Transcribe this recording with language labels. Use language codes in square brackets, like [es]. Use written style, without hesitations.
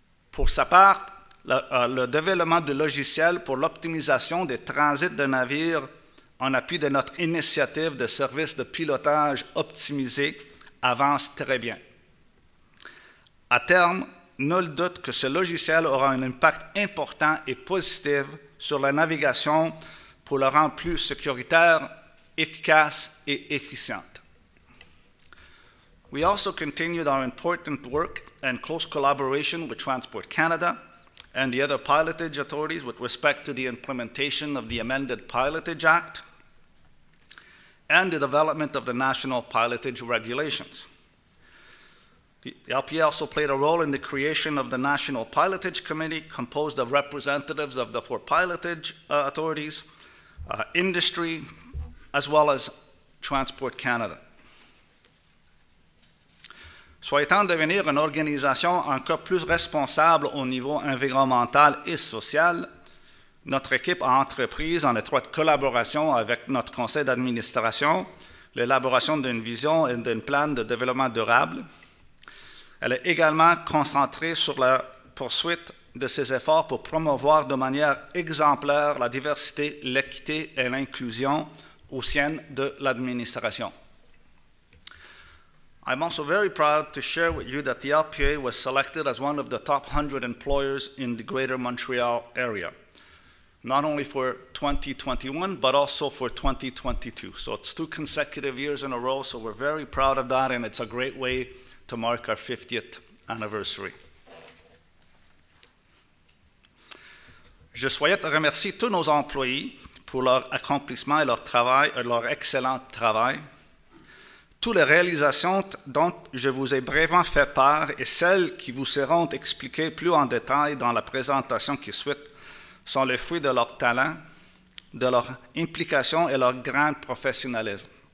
[fr] Pour sa part, le développement de logiciels pour l'optimisation des transits de navires en appui de notre initiative de services de pilotage optimisé avance très bien. À terme, nul doute que ce logiciel aura un impact important et positif sur la navigation pour le rendre plus sécuritaire, efficace et efficiente. [en] We also continued our important work and close collaboration with Transport Canada and the other pilotage authorities with respect to the implementation of the amended Pilotage Act and the development of the national pilotage regulations. The LPA also played a role in the creation of the National Pilotage Committee, composed of representatives of the four pilotage authorities, industry, as well as Transport Canada. [fr] Souhaitant devenir une organisation encore plus responsable au niveau environnemental et social, notre équipe a entrepris en étroite collaboration avec notre conseil d'administration l'élaboration d'une vision et d'un plan de développement durable. Elle est également concentrée sur la poursuite de ses efforts pour promouvoir de manière exemplaire la diversité, l'équité et l'inclusion au sein de l'administration. [en] I'm also very proud to share with you that the LPA was selected as one of the top 100 employers in the Greater Montreal area, not only for 2021, but also for 2022. So it's 2 consecutive years in a row, so we're very proud of that, and it's a great way to mark our 50th anniversary. [fr] Je souhaite remercier tous nos employés pour leur accomplissement et leur travail, leur excellent travail. Toutes les réalisations dont je vous ai brièvement fait part et celles qui vous seront expliquées plus en détail dans la présentation qui suit sont le fruit de leur talent, de leur implication et leur grand professionnalisme.